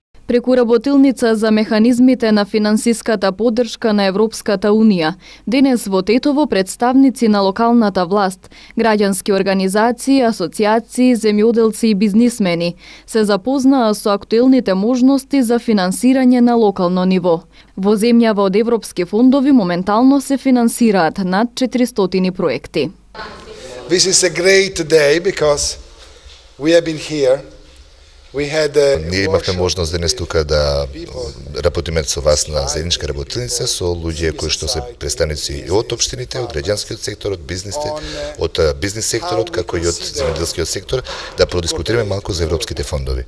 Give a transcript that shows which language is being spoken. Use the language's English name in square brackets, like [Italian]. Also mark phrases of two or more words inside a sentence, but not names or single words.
[Macedonian] Преку работилница за механизмите на финансиската поддршка на Европската Унија, денес во Тетово представници на локалната власт, граѓански организации, асоциации, земјоделци и бизнисмени се запознаа со актуелните можности за финансирање на локално ниво. Во земјава од европски фондови моментално се финансираат над 400 проекти. [English] This is a great day because we have been here. [Macedonian] Ние имавме можност денес тука да работиме со вас на заедничка работилница со луѓе кои што се представници и од општините, од граѓанскиот сектор, од бизнис секторот, како и од земјоделскиот сектор, да продискутираме малку за европските фондови.